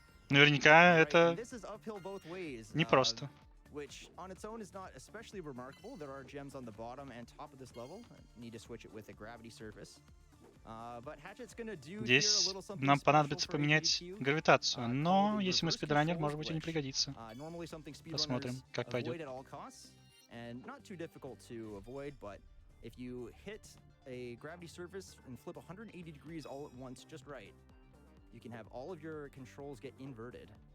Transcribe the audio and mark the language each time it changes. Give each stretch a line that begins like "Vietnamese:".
Russian: Наверняка это непросто.
English: Which on its own is not especially remarkable. There are gems on the bottom and top of this level. Need to switch it with a gravity surface. But Hatchet's gonna do here a little something.
Russian: Нам понадобится поменять гравитацию, но если мы спидранер, может быть, и не пригодится. Посмотрим, как пойдет.
English: And not too difficult to avoid, but if you hit a gravity surface and flip 180 degrees all at once just right, you can have all of your controls get inverted.